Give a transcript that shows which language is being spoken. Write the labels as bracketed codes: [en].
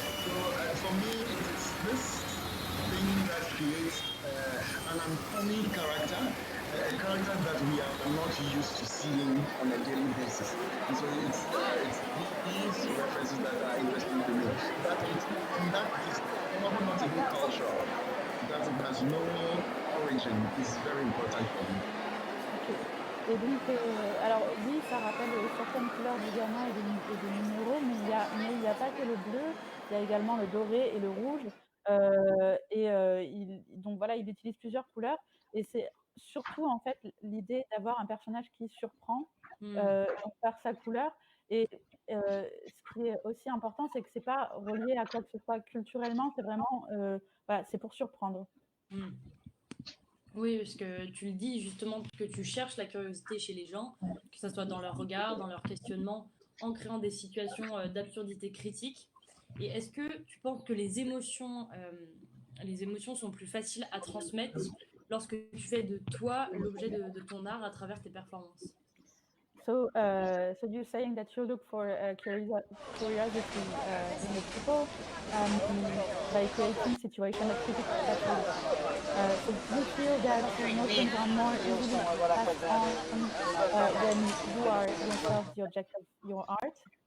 [en] So for me, it's this thing that creates an uncanny character, a character that we are not used to seeing on a daily basis. And so it's these references that are interesting to me. That it's, and that is probably not even cultural, that it has no origin is very important for me. Ok. [fr] Et donc, alors oui, ça rappelle certaines couleurs du Ghana et des minéraux, mais il y a pas que le bleu, il y a également le doré et le rouge. Donc voilà, il utilise plusieurs couleurs et c'est surtout en fait l'idée d'avoir un personnage qui surprend donc par sa couleur. Et ce qui est aussi important, c'est que c'est pas relié à quoi que ce soit culturellement, c'est vraiment voilà, c'est pour surprendre. Mm. Oui, parce que tu le dis justement que tu cherches la curiosité chez les gens, que ce soit dans leur regard, dans leur questionnement, en créant des situations d'absurdité critique. Et est-ce que tu penses que les émotions sont plus faciles à transmettre lorsque tu fais de toi l'objet de ton art à travers tes performances? [en] So you're saying that you look for curiosity in the people by creating situations of critical absurdity. So do you feel that your emotions are more easily passed on when you are yourself the object of your art?